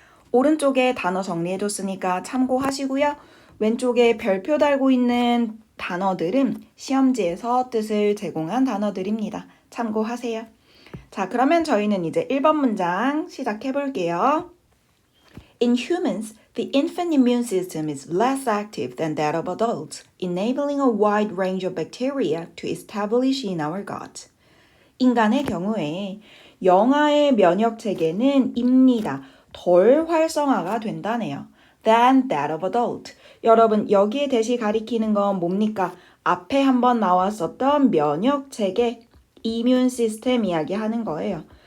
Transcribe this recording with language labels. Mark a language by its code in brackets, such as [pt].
[ko] 오른쪽에 단어 정리해 뒀으니까 참고하시고요. 왼쪽에 별표 달고 있는 단어들은 시험지에서 뜻을 제공한 단어들입니다. 참고하세요. 자, 그러면 저희는 이제 1번 문장 시작해 볼게요. [en] In humans, the infant immune system is less active than that of adults, enabling a wide range of bacteria to establish in our gut. [ko] 인간의 경우에 영아의 면역 체계는 입니다. 덜 활성화가 된다네요. [en] than that of adult. [ko] 여러분, 여기에 대시 가리키는 건 뭡니까? 앞에 한번 나왔었던 면역 체계, 이뮨 시스템 이야기하는 거예요.